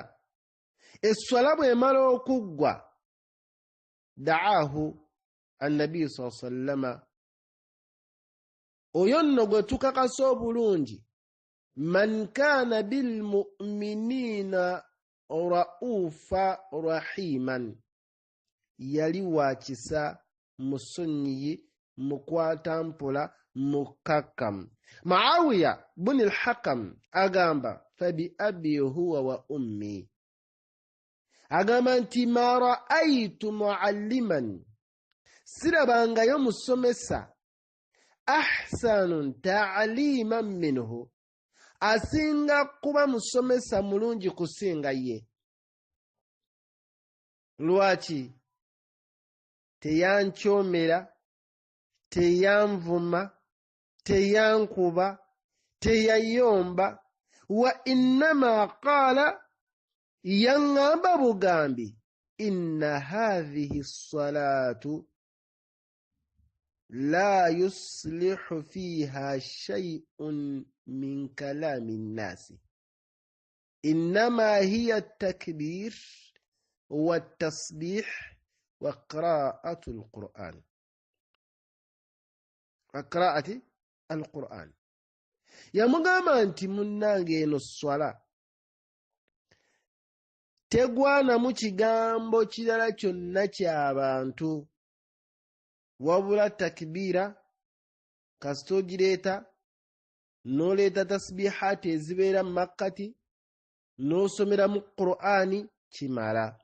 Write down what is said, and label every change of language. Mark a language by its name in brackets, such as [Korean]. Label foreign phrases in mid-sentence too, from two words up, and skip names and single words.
[Ganda] Esswala bw'emala okuggwa, [Arabic] دعاه النبي صلى الله عليه وسلم, [Ganda] oyo nno gwe tukakasa obulungi, [Arabic] من كان بالمؤمنين رؤوفا رحيما, [Ganda] yali wa kisa, musonyiyi, mukwata mpola, mukakkamu. Muawiya bnu al-Hakam agamba [Arabic] فبأبي هو وأمي, [Ganda] agamba nti [Arabic] ما رأيت معلما, [Ganda] sirabangayo musomesa [Arabic] أحسن تعليما منه, [Ganda] asinga kuba musomesa mulungi kusinga ye. Lwaki? Teyankyomera, teyanvuma, teyankuba, teyayomba. [Arabic] وإنما قال, [Ganda] yaŋŋamba bugambi, [Arabic] إن هذه الصلاة لا يصلح فيها شيء من كلام الناس إنما هي التكبير والتسبيح وقراءة القرآن. قراءة القرآن. [Ganda] Yamugamba nti munnange eno swala tegwanamu kigambo kirala kyonna ky'abantu, wabula takbiira kasita ogireeta n'oleeta tasbihaati ezibeera mu makkati n'osomera mu Qur'ani kimala.